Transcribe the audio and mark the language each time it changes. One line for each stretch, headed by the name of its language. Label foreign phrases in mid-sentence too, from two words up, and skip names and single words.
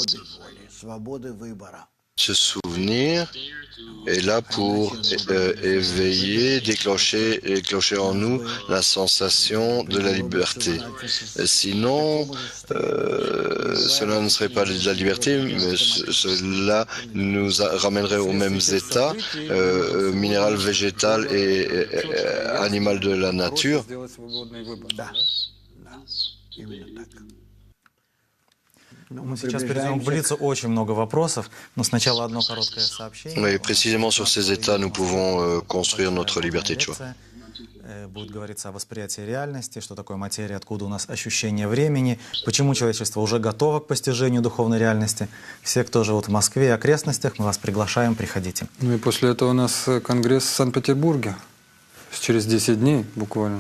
French: Ce souvenir est là pour éveiller, déclencher en nous la sensation de la liberté. Sinon, cela ne serait pas de la liberté, mais cela nous ramènerait aux mêmes états, minéral, végétal et animal de la nature.
Russian: Мы сейчас перейдем к Блицу. Очень много вопросов, но сначала одно короткое сообщение.
French: Oui, précisément sur ces états, nous pouvons construire notre liberté de choix.
Russian: Будет говориться о восприятии реальности, что такое материя, откуда у нас ощущение времени, почему человечество уже готово к постижению духовной реальности. Все, кто живут в Москве и окрестностях, мы вас приглашаем, приходите. Ну и после этого у нас конгресс в Санкт-Петербурге. Через 10 дней буквально.